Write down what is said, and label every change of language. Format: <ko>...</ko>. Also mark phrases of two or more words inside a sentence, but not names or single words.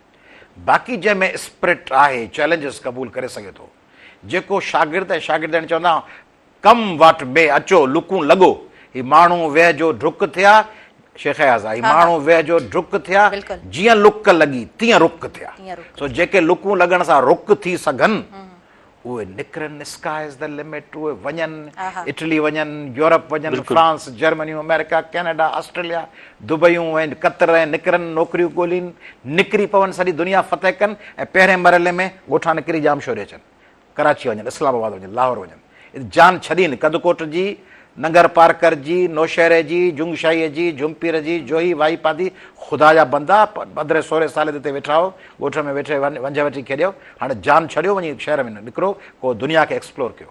<sd>बाक़ी जंहिंमें स्पिरिट आहे, चैलेंजिस क़बूल करे सघे थो, जेको शागिर्द ऐं शागिर्दनि चवंदा कम वटि में अचो, लुकूं लॻो, ही माण्हू वेह जो डुक थिया, शेख आज़ा, ही माण्हू वेह जो डुक थिया, जीअं लुक लॻी तीअं रुक थिया। सो जेके लुकूं लॻण सां रुक थी सघनि उहे निकिरनि,</sd> <en>Sky is the limit,</en> <sd>उहे वञनि, इटली वञनि, यूरोप वञनि, फ्रांस, जर्मनी, अमेरिका, कैनेडा, ऑस्ट्रेलिया, दुबईयूं ऐं कतर ऐं निकिरनि, नौकरियूं ॻोल्हिनि, निकिरी पवनि, सॼी दुनिया फतेह कनि ऐं पहिरें मरहले में ॻोठा निकिरी जाम शोरे अचनि, कराची वञनि, इस्लामाबाद वञनि, लाहौर वञनि, जान छॾीनि, कदकोट जी, नंगर पार्कर जी, नौशहरे जी, जुंगशाहीअ जी, जुमपीर जी, जोही वाईपादी, ख़ुदा जा बंदा, 15-16 साल ते वेठा हो, ॻोठ में वेठे वंझ वठी खेॾियो, हाणे जान छॾियो, वञी शहर में निकिरो, को दुनिया खे एक्सप्लोर कयो।</sd>